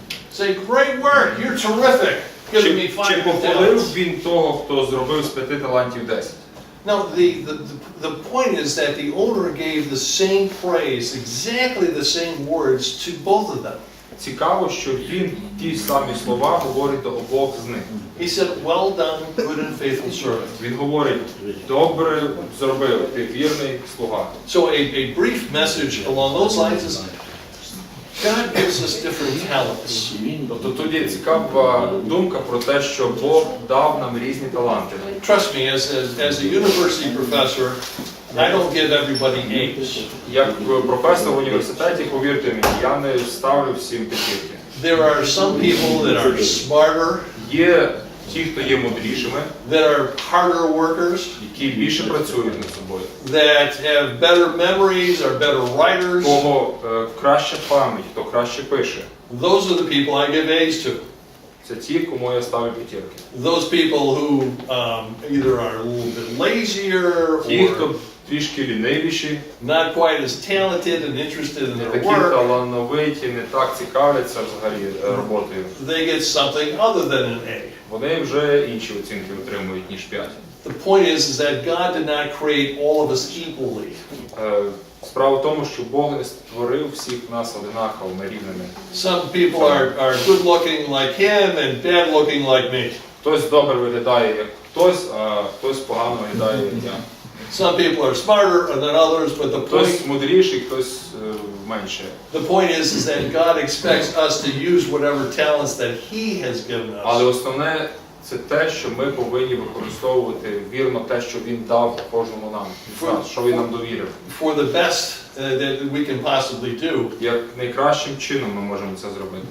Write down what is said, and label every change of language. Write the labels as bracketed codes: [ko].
[en] Say, great work, you're terrific, giving me 5 [uk] чи [en] talents. [uk] похвалив він того, хто зробив з 5 талантів 10? [en] No, the point is that the owner gave the same praise, exactly the same words to both of them. [uk] Цікаво, що він ті самі слова говорить до обох з них. [en] He said, well done, good and faithful servant. [uk] Він говорить, добре зробив, ти вірний слуга. [en] So a brief message along those lines is, God gives us different talents. [uk] Тобто тут є цікава думка про те, що Бог дав нам різні таланти. [en] Trust me, as a university professor, I don't give everybody A's. [uk] Як професор в університеті, повірте мені, я не ставлю всім п'ятірки. [en] There are some people that are smarter, [uk] Є ті, хто є мудрішими, [en] that are harder workers, [uk] які більше працюють над собою. [en] that have better memories, are better writers. [uk] Кого краща пам'ять, хто краще пише. [en] Those are the people I give A's to. [uk] Це ті, кому я ставлю п'ятірки. [en] Those people who either are a little bit lazier [uk] Ті, хто [en] or [uk] трішки лінивіші, [en] not quite as talented and interested in [uk] не [en] their [uk] такі [en] work, [uk] талановиті, не так цікавляться взагалі роботою. [en] they get something other than an A. [uk] Вони вже інші оцінки отримують, ніж 5. [en] The point is that God did not create all of us equally. [uk] Справа в тому, що Бог не створив всіх нас одинаковими, рівними. [en] Some people are good looking like him and bad looking like me. [uk] Хтось добре виглядає, як хтось, а хтось погано виглядає, як я. [en] Some people are smarter than others, but the [uk] Хтось [en] point [uk] мудріший, хтось менше. [en] is that God expects us to use whatever talents that He has given [uk] Але [en] us [uk] основне це те, що ми повинні використовувати вірно те, що Він дав кожному нам, що Він нам довірив. [en] for the best that we can possibly do. [uk] Як найкращим чином ми можемо це зробити.